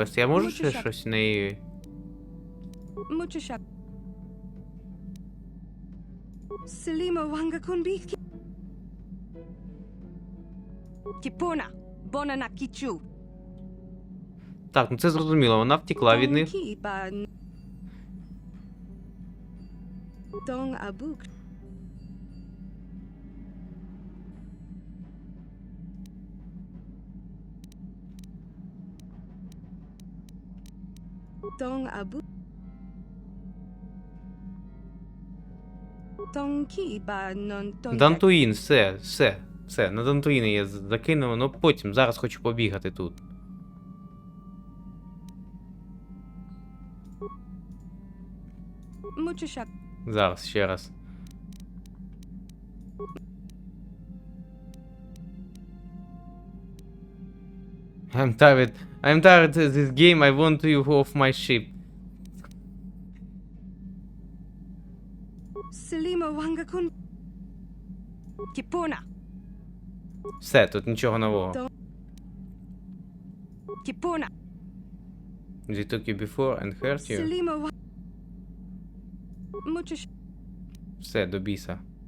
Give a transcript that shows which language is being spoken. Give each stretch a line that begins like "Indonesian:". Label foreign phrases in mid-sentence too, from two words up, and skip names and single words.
Ukrainian: Я можу ще щось в неї... Mucho shak. Selima wanga kunbitkin. Kipuna, bonana kichu. Так, ну це зрозуміло, вона втекла від них. Tonki ba. Tong abuk. Tong abuk. Tonki ba non tontek. Дантуїн, все. На Дантуїни я закинув, ну потім, зараз хочу побігати тут. Mucho shak. Зараз, ще раз.
English: I'm tired of this game, I want you off my ship. Selima wanga kun. Kipuna.
Ukrainian: Все, тут нічого нового. Kipuna.
English: They took you before and hurt you. Selima wa. Mucho shak.
Ukrainian: Все, до біса.